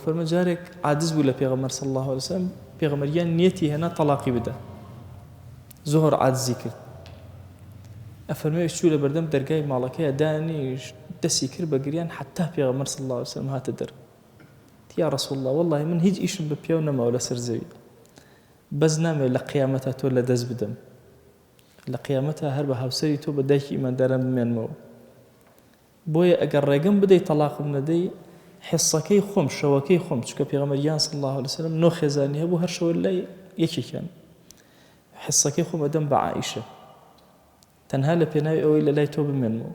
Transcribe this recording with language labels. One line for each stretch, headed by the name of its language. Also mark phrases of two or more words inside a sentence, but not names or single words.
Central Kurdish: ئەفەرمە جارێک عاجز بوو لە پێغەمبەر
Arabic: صلی الله علیه وسلم،
Central Kurdish: پێغەمبەریان نیەتی هێنا تەلاقی بدە، زۆر عاجزی کرد. ئەفەرمێ چوو لە بەردەم دەرگای ماڵەکەیە دانیش دەستی کرد بە گریان حتا پێغەمبەر
Arabic: صلی الله علیه وسلم
Central Kurdish: هاتە دەر.
Arabic: یا رسول الله والله
Central Kurdish: من هیچ ئیشم بە پێو نەماوە لەسەر زەوی، بەس نامێت لە قیامەتە تۆ لە دەست بدەم، لە قیامەتە هەر بە هاوسەری تۆ بە دایکی ئیمانداران بمێنمەوە. بۆیە ئەگەر ڕێگەم بدەیت تەلاقم نەدەی حیسەکەی خۆم شەوەکەی خۆم، چونکە پێغەمبەریان
Arabic: صلی الله علیه وسلم
Central Kurdish: نۆ خێزانی هەبوو، هەر شەوە لای یەکێکیان، حیسەکەی خۆم ئەدەم بە عائیشە تەنها لە پێناوی ئەوەی لە لای تۆ بمێنمەوە.